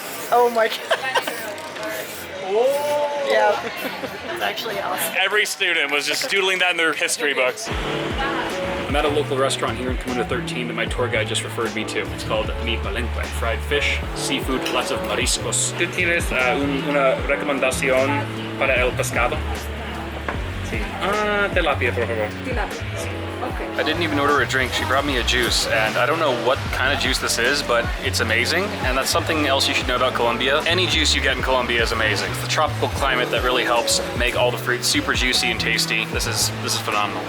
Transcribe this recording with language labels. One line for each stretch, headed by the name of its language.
English: Oh my god. Yeah, that's actually awesome. Every student was just doodling that in their history books. I'm at a local restaurant here in Comuna 13 that my tour guide just referred me to. It's called Mi Palenque. Fried fish, seafood, lots of mariscos.
Spanish: ¿Tú tienes una recomendación para el pescado? Sí. Tilapia, por favor.
English: Tilapia. Okay. I didn't even order a drink. She brought me a juice, and I don't know what kind of juice this is, but it's amazing, and that's something else you should know about Colombia. Any juice you get in Colombia is amazing. It's the tropical climate that really helps make all the fruit super juicy and tasty. This is phenomenal.